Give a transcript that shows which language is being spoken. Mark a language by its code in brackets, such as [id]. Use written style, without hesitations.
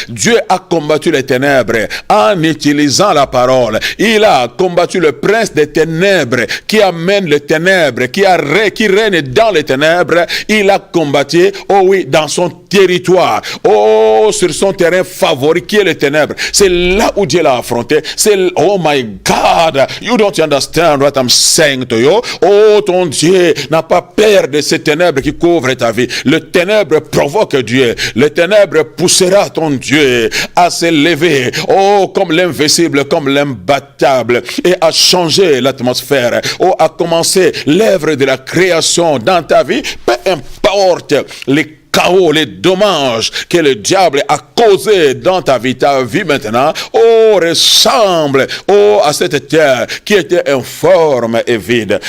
[fr] Dieu a combattu les ténèbres en utilisant la parole. Il a combattu le prince des ténèbres qui amène les ténèbres, qui règne dans les ténèbres. Il a combattu, oh oui, dans son territoire, oh, sur son terrain favori qui est les ténèbres. C'est là où Dieu l'a affronté. [en] C'est, oh my God, you don't understand what I'm saying to you. [fr] Oh, ton Dieu n'a pas peur de ces ténèbres qui couvrent ta vie. Le ténèbre provoque Dieu. Le ténèbre poussera ton Dieu à se lever, oh, comme l'invincible, comme l'imbattable, et à changer l'atmosphère. Oh, à commencer l'œuvre de la création dans ta vie, peu importe les chaos, les dommages que le diable a causés dans ta vie maintenant, oh, ressemble, oh, à cette terre qui était informe et vide.